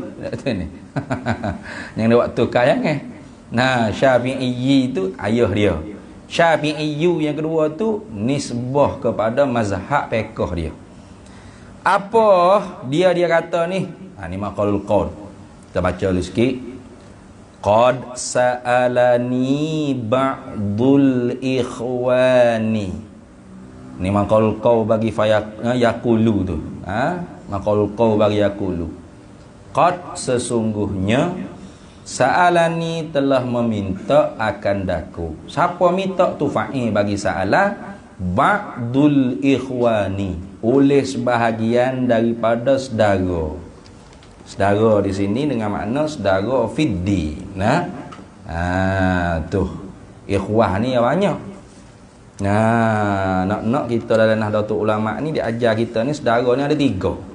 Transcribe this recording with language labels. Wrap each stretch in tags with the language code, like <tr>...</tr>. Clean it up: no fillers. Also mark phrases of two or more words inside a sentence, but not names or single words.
<ms>Yang dia waktu kaya Nah, Syafi'i tu ayah dia. Syafi'iyyu yang kedua tu nisbah kepada mazhab fiqh dia. Apa dia kata ni? Ni</ms> <ar>مقول القول.</ar> <ms>Kita baca dulu sikit.</ms> <ar>قد سألني بعض الإخوان.</ar> <ms>Ni</ms> <ar>مقول القول</ar> <ms>bagi yaqulu tu.</ms> <ar>مقول القول</ar> <ms>bagi yaqulu. Qad, sesungguhnya, sa'alani, telah meminta akan daku. Siapa minta tu fa'il bagi sa'ala,</ms> <ar>بعض الإخوان,</ar> <ms>oleh sebahagian daripada saudara. Saudara di sini dengan makna saudara fiddi. Nah, tuh ikhwah ni yang banyak. Nah, nak kita dalam Nahdlatul Ulama ni diajar kita ni saudara ni ada 3.</ms>